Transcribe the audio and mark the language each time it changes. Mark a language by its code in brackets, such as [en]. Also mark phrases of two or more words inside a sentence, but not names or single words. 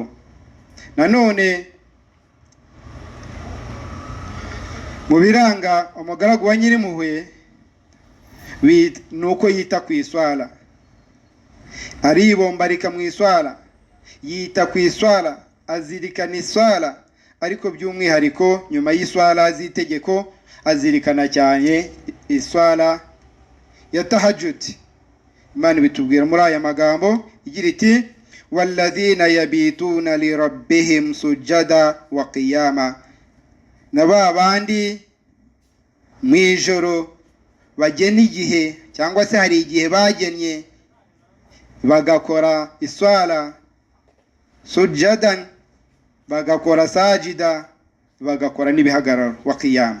[rw] Nanone mu biranga umugaragu wa Nyirimpuhwe nuko yita ku iswala, aribombarika mu iswala, yita ku iswala, azirikana iswala, ariko by'umwihariko nyuma y'iswala z'itegeko azirikana cyane iswala ya tahajjud. Imana bitubwira muri aya magambo igira iti [ar] والذين يبيتون لربهم سجدا وقياما, [rw] na babandi mu ijoro bagena igihe cyangwa se hari igihe bagennye bagakora iswala sujadan, bagakora sajida, bagakora n'ibihagararo [ar] وقياما.